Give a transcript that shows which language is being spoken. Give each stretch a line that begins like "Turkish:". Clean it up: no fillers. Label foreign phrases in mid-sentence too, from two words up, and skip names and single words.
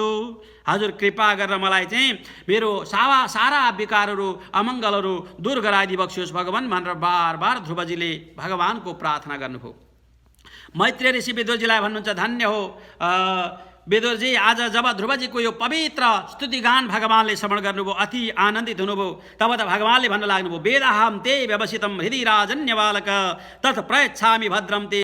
Nepali: हजुर कृपा गरेर मलाई चाहिँ मेरो सारा विकारहरू अमङ्गलहरू दूर गराइदिबक्सियोस् भगवान् भनेर बार बार ध्रुवजीले भगवानको प्रार्थना गर्नुभयो। मैत्रेय ऋषि विदुरजीलाई भन्नुहुन्छ, धन्य हो विदुरजी, आज जब ध्रुवजीको यो पवित्र स्तुतिगान भगवानले श्रवण गर्नुभयो, अति आनन्दित हुनुभयो। तब त भगवानले भन्न लाग्नुभयो,
Sanskrit: वेदाहं ते व्यवसितं हृदि राजन्य बालक तत् प्रयच्छामि भद्रं ते